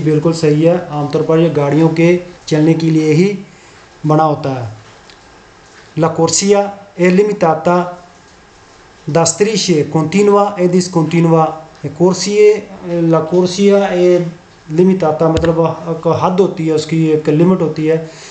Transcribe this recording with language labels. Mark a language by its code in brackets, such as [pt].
[hi] बिल्कुल सही है, आमतौर पर ये गाड़ियों के चलने के लिए ही बना होता है. [it] ला कुर्सिया è limitata da strisce continua e discontinua. La corsia è limitata, [hi] मतलब हद होती है उसकी, एक लिमिट होती है.